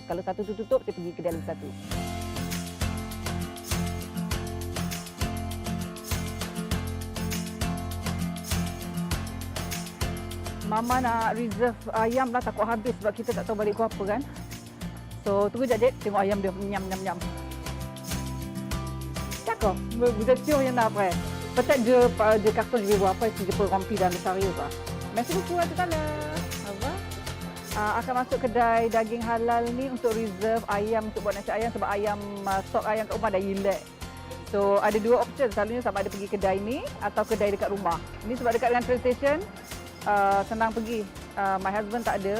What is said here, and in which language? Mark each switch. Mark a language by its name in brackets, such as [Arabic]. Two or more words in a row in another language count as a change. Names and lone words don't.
[Malay] Kalau satu tu tutup, saya pergi kedai lagi satu. Mama nak reserve ayam lah, takut habis sebab kita tak tahu balik pukul apa kan. So tunggu sekejap, tengok ayam dia nyam. [French] D'accord, vous êtes sûr il y en a après? Peut-être de carton, je vais voir après si je peux remplir dans le chariot quoi. Merci beaucoup, à tout à l'heure. Au revoir. [Malay] Akan masuk kedai daging halal ni untuk reserve ayam untuk buat nasi ayam sebab stok ayam kat rumah dah hilang. So ada 2 option, selalunya sama ada pergi kedai ni atau kedai dekat rumah. Ini sebab dekat dengan train station, senang pergi. [English] My husband [Malay] tak ada.